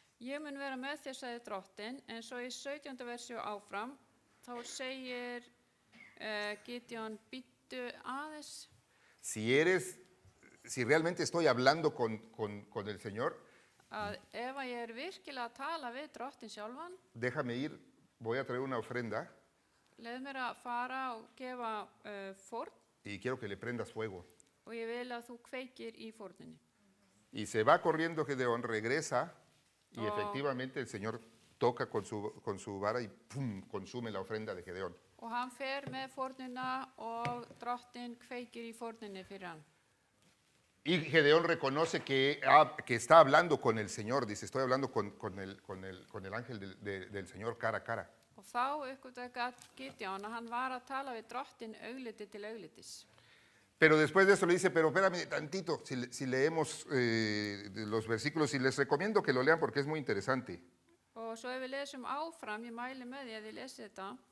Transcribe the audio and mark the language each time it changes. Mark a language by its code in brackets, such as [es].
[is] ég mun vera með þér, sagði drottin, en svo í 17. versi og áfram, þá segir Gídeon, bíddu aðeins. [es] Si realmente estoy hablando con el Señor, [is] Að ef að ég er virkilega að tala við drottin sjálfan, [es] déjame ir, voy a traer una ofrenda [is] leið mér að fara og gefa fórn [es] y quiero que le prendas fuego. [is] og ég vil að þú kveikir í fórninni. [es] Y se va corriendo Gedeón, regresa y Oh. efectivamente el Señor toca con su vara y ¡pum!, consume la ofrenda de Gedeón. [is] Og hann fer með fórnina og drottinn kveikir í fórninni fyrir hann. [es] Y Gedeón reconoce que está hablando con el Señor, dice, estoy hablando con el ángel del Señor cara a cara. [is] Og þá uppgötvaði Gideon að hann var að tala við drottinn augliti til auglitis. [es] Pero después de eso le dice, pero espérame tantito, si leemos los versículos, y les recomiendo que lo lean porque es muy interesante. [is] Og svo ef við lesum áfram, ég mæli með því að þið lesið þetta.